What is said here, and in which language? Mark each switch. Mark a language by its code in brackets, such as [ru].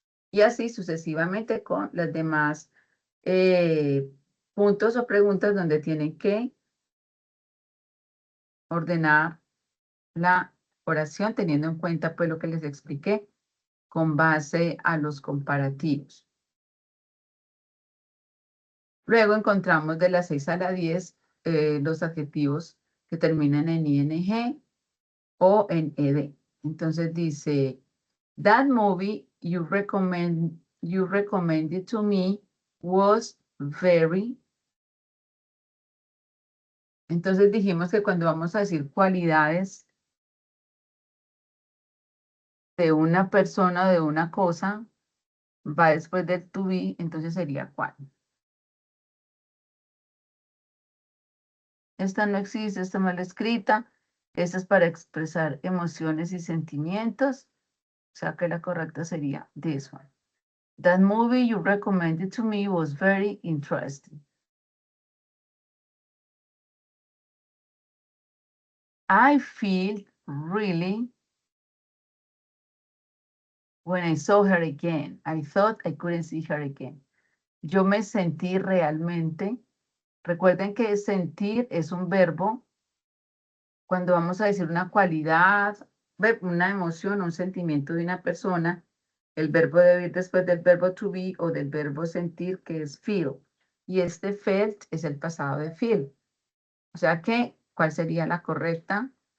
[es] Y así sucesivamente con las demás puntos o preguntas donde tienen que ordenar la oración teniendo en cuenta pues lo que les expliqué con base a los comparativos. Luego encontramos de las 6 a la 10 los adjetivos que terminan en ing o en ed. Entonces dice, [en] that movie you recommended to me was very. [es] Entonces dijimos que cuando vamos a decir cualidades de una persona o de una cosa, va después del to be, entonces sería cuál. Esta no existe, está mal escrita. Esta es para expresar emociones y sentimientos. O sea que la correcta sería [en] this one. That movie you recommended to me was very interesting. I feel really when I saw her again. I thought I couldn't see her again. [es] Yo me sentí realmente. Recuerden que sentir es un verbo. Cuando vamos a decir una cualidad, una emoción, un sentimiento de una persona, el verbo debe ir después del verbo to be o del verbo sentir, que es feel. Y este felt es el pasado de feel. O sea que, ¿cuál sería la correcta?